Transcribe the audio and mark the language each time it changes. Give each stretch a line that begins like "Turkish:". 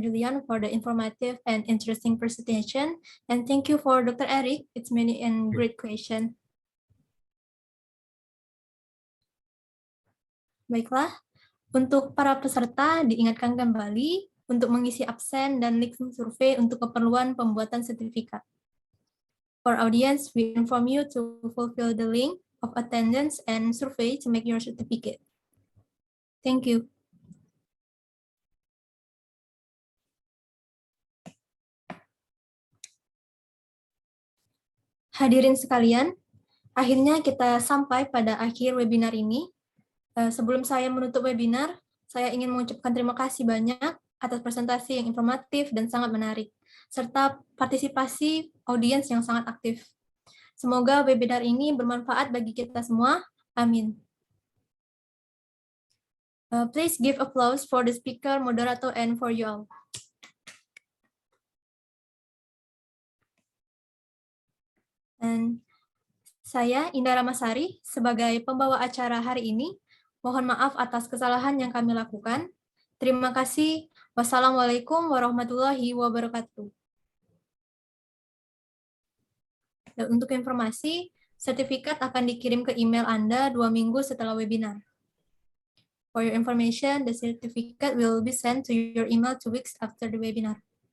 English: Julian for the informative and interesting presentation. And thank you for Dr. Eric. It's many and great question.
Indonesian: Baiklah, untuk para peserta diingatkan kembali untuk mengisi absen dan link survei untuk keperluan pembuatan sertifikat.
English: For audience, we inform you to fulfill the link of attendance and survey to make your certificate. Thank you.
Indonesian: Hadirin sekalian, akhirnya kita sampai pada akhir webinar ini. Sebelum saya menutup webinar, saya ingin mengucapkan terima kasih banyak atas presentasi yang informatif dan sangat menarik, serta partisipasi audiens yang sangat aktif. Semoga webinar ini bermanfaat bagi kita semua. Amin.
English: Please give applause for the speaker, moderator, and for you all.
Indonesian: Dan saya, Indah Ramasari, sebagai pembawa acara hari ini, mohon maaf atas kesalahan yang kami lakukan. Terima kasih.
Arabic: Wassalamualaikum warahmatullahi wabarakatuh.
Indonesian: Dan untuk informasi, sertifikat akan dikirim ke email Anda 2 minggu setelah webinar.
English: For your information, the certificate will be sent to your email 2 weeks after the webinar.